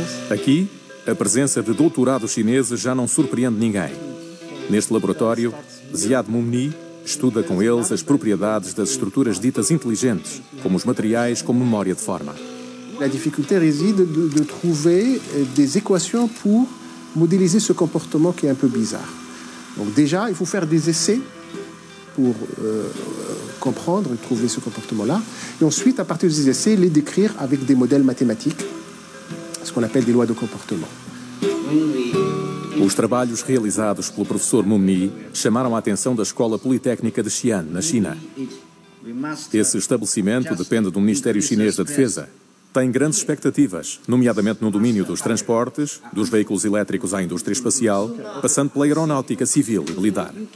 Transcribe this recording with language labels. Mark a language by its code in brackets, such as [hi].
[pt] Aqui, a presença de doutorados chineses já não surpreende ninguém. Neste laboratório, Ziad Moumi estuda com eles as propriedades das estruturas ditas inteligentes, como os materiais com memória de forma. [fr] La difficulté réside de trouver des équations pour modéliser ce comportement qui est un peu bizarre. Donc déjà, il faut faire des essais pour comprendre, trouver ce comportement-là. Et ensuite, à partir des essais, les décrire avec des modèles mathématiques, ce qu'on appelle des lois de comportement. [pt] Os trabalhos realizados pelo professor Momni chamaram a atenção da Escola Politécnica de Xi'an, na China. Esse estabelecimento depende do Ministério Chinês da Defesa. Tem grandes expectativas, nomeadamente no domínio dos transportes, dos veículos elétricos à indústria espacial, passando pela aeronáutica civil e militar.